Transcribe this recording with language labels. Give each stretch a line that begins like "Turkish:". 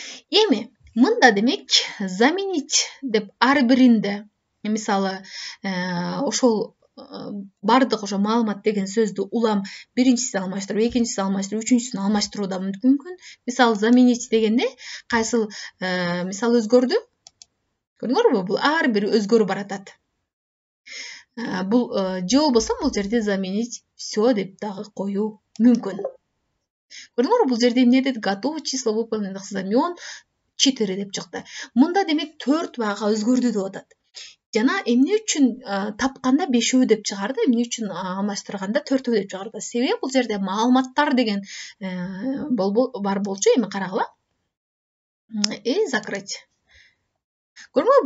Kyrgyz: Эми мында демек заменить деп ар биринде мисалы ошол бардык ошо маалымат деген сөздү улам биринчисин алмаштырып, экинчисин алмаштырып, үчүнчүсүн алмаштыруу да мүмкүн. Мисалы заменить дегенде кайсыл мисалы өзгөрдү? Көрдүңөрбү? Бул ар бир өзгөрүп баратат. Бул же болбосо бул жерде заменить все деп дагы коюу мүмкүн. Көрдүңөрбү? Бул жерде эмне дедик?
Russian: Готово число выполненных знамен 4 деп чыкты.
Kyrgyz: Мында демек 4 бага өзгөрдү деп атат. Жана эмне үчүн тапканда 5 деп чыгарды, эмне үчүн алмаштырганда 4 деп чыгарды? Себеби бул жерде маалыматтар деген бар болчу, эми карагыла. Закрыть. Көрдүңөрбү?